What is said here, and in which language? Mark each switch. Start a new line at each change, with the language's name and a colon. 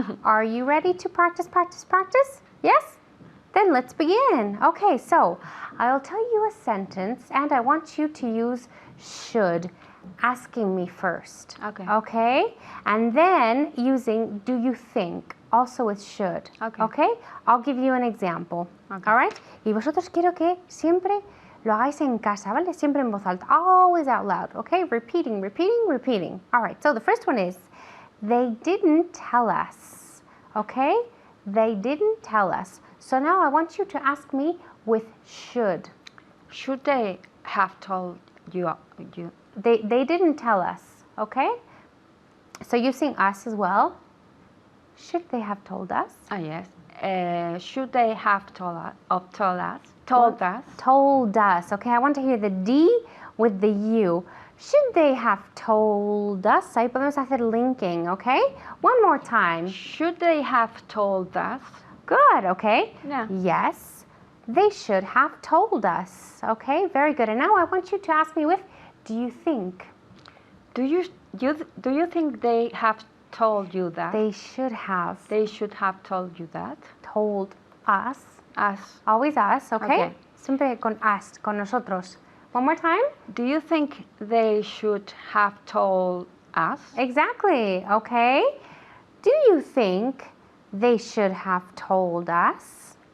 English: Are you ready to practice? Yes? Then let's begin. Okay, so I'll tell you a sentence and I want you to use should, asking me first. Okay. Okay? And then using do you think, also with should. Okay. Okay? I'll give you an example. Okay. All right?
Spanish: Y vosotros quiero que siempre lo hagáis en casa, ¿vale? Siempre en voz alta.
English: Always out loud. Okay? Repeating. All right. So the first one is, they didn't tell us. Okay? They didn't tell us. So now I want you to ask me with should. Should they have told you? They didn't tell us. Okay? So using us as well. Should they have told us? Yes. Should they have told us? Told us. Okay, I want to hear the D with the U. Should they have told us?
Spanish: Ahí podemos hacer linking, okay?
English: One more time. Should they have told us? Good, okay? Yeah. Yes, they should have told us. Okay, very good. And now I want you to ask me with, do you think? Do you think they have told you that? They should have They should have told you that. told us. Us. Always us, okay? Okay.
Spanish: Siempre con us, con nosotros.
English: One more time. Do you think they should have told us? Exactly, okay? Do you think they should have told us?